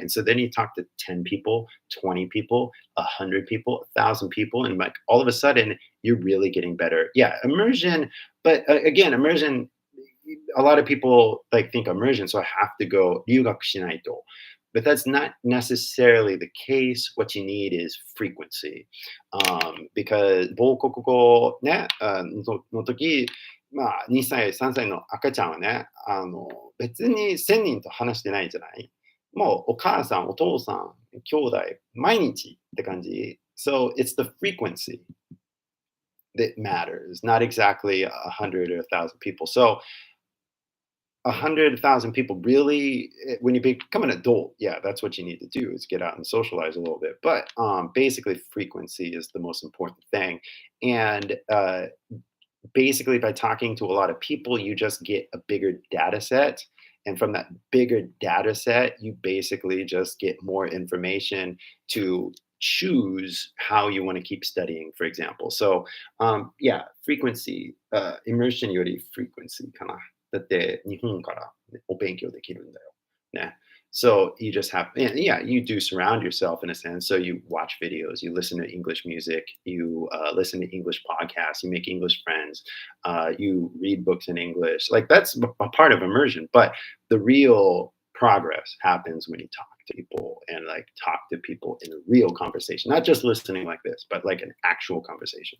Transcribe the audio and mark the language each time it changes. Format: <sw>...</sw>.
<en>And so then you talk to 10 people, 20 people, 100 people, 1,000 people, and like all of a sudden you're really getting better. Yeah, immersion. But again, immersion, a lot of people like think immersion, so I have to go</en> <ja>留学しないと.</ja> <en>But that's not necessarily the case. What you need is frequency. Because</en> <ja>母国語ね、の時、まあ、2歳、3歳の赤ちゃんはね、別に1000人と話してないじゃない。もうお母さん、お父さん、兄弟、毎日って感じ。</ja> <en>So it's the frequency that matters, not exactly 100 or 1,000 people. So 100,000 people really, when you become an adult, yeah, that's what you need to do is get out and socialize a little bit. But basically, frequency is the most important thing. And basically, by talking to a lot of people, you just get a bigger data set. And from that bigger data set, you basically just get more information to choose how you want to keep studying, for example. So, yeah, frequency, immersion</en> <ja>より</ja> <en>frequency</en> <ja>かな。だって日本からお勉強できるんだよ。ね。</ja> <en>So you just have, yeah, you do surround yourself in a sense. So you watch videos, you listen to English music, you listen to English podcasts, you make English friends, you read books in English. Like that's a part of immersion. But the real progress happens when you talk to people and like talk to people in a real conversation, not just listening like this, but like an actual conversation.</en>